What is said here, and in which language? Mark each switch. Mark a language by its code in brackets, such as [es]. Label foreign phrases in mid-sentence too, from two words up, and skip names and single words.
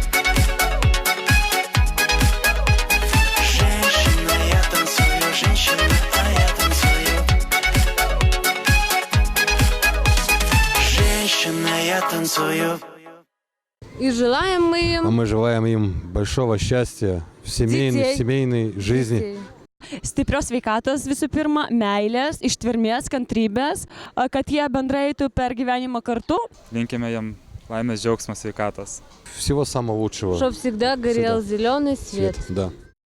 [ru] Женщина, я танцую, женщина, а я танцую. Женщина, я танцую. И желаем мы А им мы желаем им большого счастья в Детей. семейной жизни. детей. [lt] Stiprios sveikatos visų pirma, meilės, ištvermės, kantrybės, kad jie bendrai eitų per gyvenimą kartu. Linkime jam laimės, džiaugsmo, sveikatos. [ru] Всего самого лучшего. Чтоб всегда горел Всегда. зеленый свет. Да.